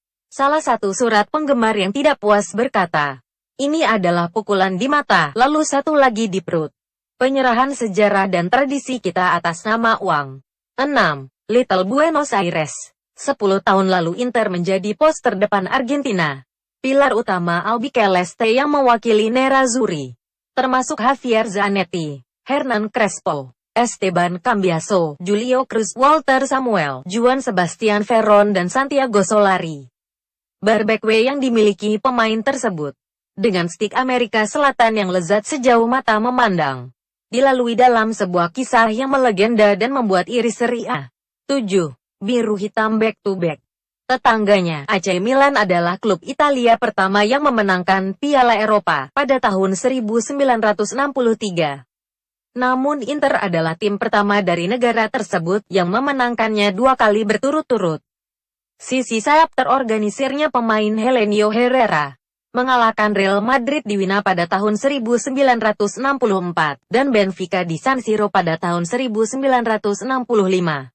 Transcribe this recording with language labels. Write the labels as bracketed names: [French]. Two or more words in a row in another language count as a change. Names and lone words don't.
[Indonesian] Salah satu surat penggemar yang tidak puas berkata, "Ini adalah pukulan di mata, lalu satu lagi di perut. Penyerahan sejarah dan tradisi kita atas nama uang." 6. Little Buenos Aires. 10 tahun lalu Inter menjadi poster depan Argentina. Pilar utama Albi Celeste yang mewakili Nerazzurri, termasuk Javier Zanetti, Hernan Crespo, Esteban Cambiaso, Julio Cruz, Walter Samuel, Juan Sebastian Veron dan Santiago Solari. Barbecue yang dimiliki pemain tersebut, dengan stik Amerika Selatan yang lezat sejauh mata memandang, dilalui dalam sebuah kisah yang melegenda dan membuat iris Serie A. 7. Biru hitam [English] back to back. [Indonesian] Tetangganya, AC Milan adalah klub Italia pertama yang memenangkan Piala Eropa pada tahun 1963. Namun Inter adalah tim pertama dari negara tersebut yang memenangkannya 2 kali berturut-turut. Sisi sayap terorganisirnya pemain Helenio Herrera mengalahkan Real Madrid di Wina pada tahun 1964 dan Benfica di San Siro pada tahun 1965.